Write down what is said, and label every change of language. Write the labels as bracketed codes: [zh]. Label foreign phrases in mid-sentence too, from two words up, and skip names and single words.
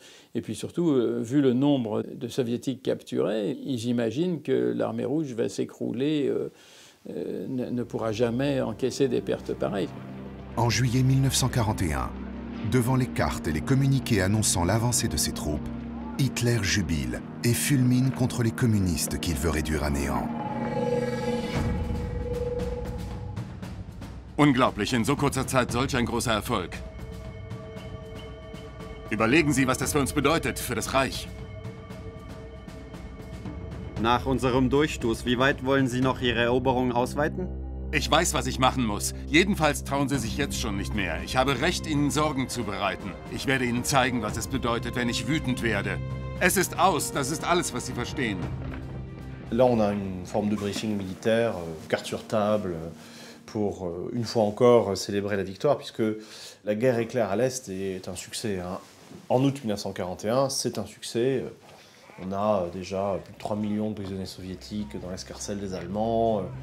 [fr] Et puis surtout, vu le nombre de Soviétiques capturés, ils imaginent que l'armée rouge va s'écrouler, ne pourra jamais encaisser des pertes pareilles. En juillet 1941, devant les cartes et les communiqués annonçant l'avancée de ses troupes, Hitler jubile et fulmine contre les communistes qu'il veut réduire à néant. [de] Unglaublich, in so kurzer Zeit solch ein großer Erfolg. Überlegen Sie, was das für uns bedeutet, für das Reich. Nach unserem Durchstoß, wie weit wollen Sie noch Ihre Eroberung ausweiten? Ich weiß, was ich machen muss. Jedenfalls trauen Sie sich jetzt schon nicht mehr. Ich habe Recht, Ihnen Sorgen zu bereiten. Ich werde Ihnen zeigen, was es bedeutet, wenn ich wütend werde. Es ist aus, das ist alles, was Sie verstehen. [fr] Là, on a une forme de briefing militaire, carte sur table, pour une fois encore célébrer la victoire, puisque la guerre éclair à l'Est est un succès. En août 1941, c'est un succès. On a déjà plus de 3 millions de prisonniers soviétiques dans l'escarcelle des Allemands.